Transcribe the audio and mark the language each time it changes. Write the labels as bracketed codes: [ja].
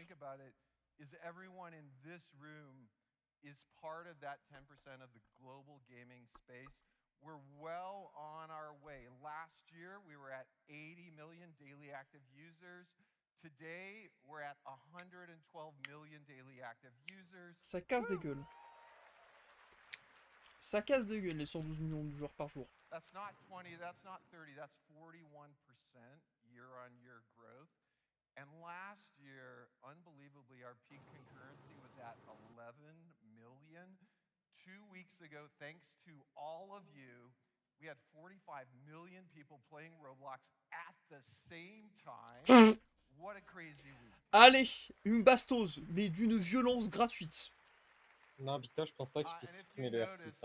[en] Think about it, is everyone in this room is part of that 10% of the global gaming space. We're well on our way. Last year, we were at 80 million daily active users. Today, we're at 112 million daily active users. [fr] Ça casse des gueules. Ça casse des gueules les 112 millions de joueurs par jour. [en] That's not 20, that's not 30, that's 41% year-on-year growth. And last year, unbelievably, our peak concurrency was at 11 million. 2 weeks ago, thanks to all of you, we had 45 million people playing Roblox at the same time. What a crazy week. [fr] Allez, une bastose, mais d'une violence gratuite. Non, Vita, je pense pas qu'ils puissent supprimer le R6.